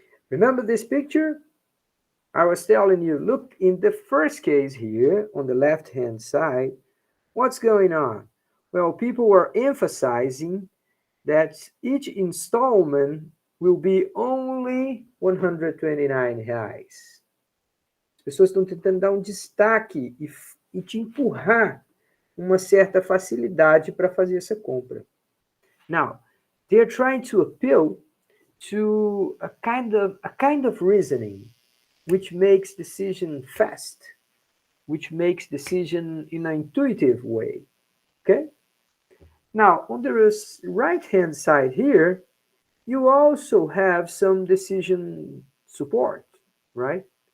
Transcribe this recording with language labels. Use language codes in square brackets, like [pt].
[en] Remember this picture? I was telling you, look in the first case here on the left hand side, what's going on? Well, people were emphasizing that each installment will be only 129 reais. [pt] As pessoas estão tentando dar um destaque e te empurrar uma certa facilidade para fazer essa compra. [en] Now, they're trying to appeal to a kind of reasoning which makes decision fast, which makes decision in an intuitive way. Okay? Now, on the right hand side here, you also have some decision support, right?